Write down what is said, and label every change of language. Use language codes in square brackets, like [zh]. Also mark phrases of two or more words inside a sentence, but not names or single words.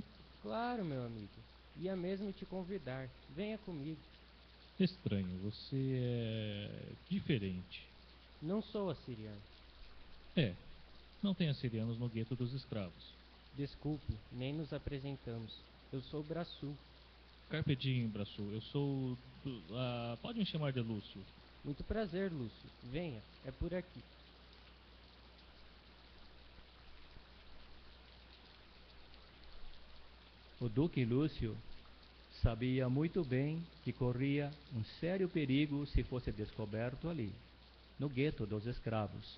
[pt] Claro, meu amigo. Ia mesmo te convidar. Venha comigo. Estranho, você é diferente. Não sou assiriano. É, não tem assirianos no gueto dos escravos. Desculpe, nem nos apresentamos. Eu sou Braçu. [la] Carpe diem, [pt] Braço, eu sou... pode me chamar de Lúcio. Muito prazer, Lúcio. Venha, é por aqui. O duque Lúcio sabia muito bem que corria um sério perigo se fosse descoberto ali, no gueto dos escravos.